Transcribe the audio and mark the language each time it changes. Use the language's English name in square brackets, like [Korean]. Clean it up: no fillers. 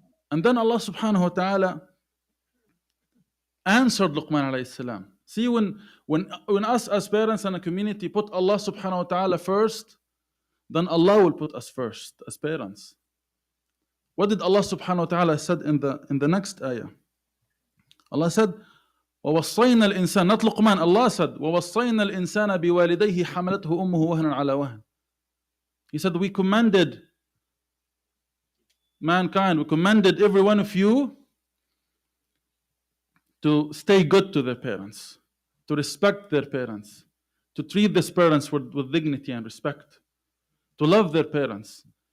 [English] And then Allah subhanahu wa ta'ala answered Luqman alayhi salam. See, when us as parents and a community put Allah subhanahu wa ta'ala first, then Allah will put us first as parents. What did Allah subhanahu wa ta'ala said in the next ayah? Allah said, [Arabic] وَوَصَّيْنَا الْإِنسَانَ, [English] not Luqman, Allah said, [Arabic] وَوَصَّيْنَا الْإِنسَانَ بِوَالِدَيْهِ حَمَلَتْهُ أُمُّهُ وَهْنًا عَلَى وَهْنٍ. [English] He said, we commanded mankind, we commanded every one of you to stay good to their parents, to respect their parents, to treat these parents with dignity and respect, to love their parents.